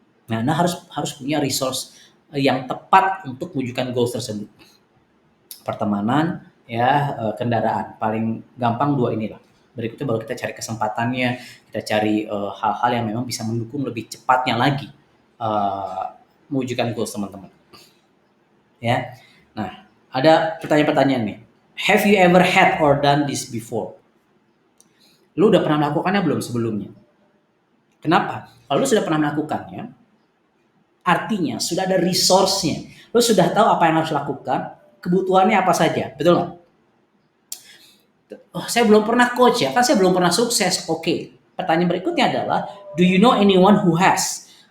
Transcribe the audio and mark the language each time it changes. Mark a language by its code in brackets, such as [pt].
[id] Nah, Anda harus punya resource yang tepat untuk mewujudkan goals tersebut. Pertemanan, ya, kendaraan. Paling gampang dua inilah. Berikutnya baru kita cari kesempatannya, kita cari hal-hal yang memang bisa mendukung lebih cepatnya lagi mewujudkan goals teman-teman. Ya, nah ada pertanyaan-pertanyaan nih. [en] Have you ever had or done this before? [id] Lu udah pernah melakukannya belum sebelumnya? Kenapa? Kalau lu sudah pernah melakukannya, artinya sudah ada resource-nya. Lu sudah tahu apa yang harus lakukan, kebutuhannya apa saja, betul nggak? Oh, saya belum pernah coach ya, kan saya belum pernah sukses. Oke, pertanyaan berikutnya adalah, do you know anyone who has?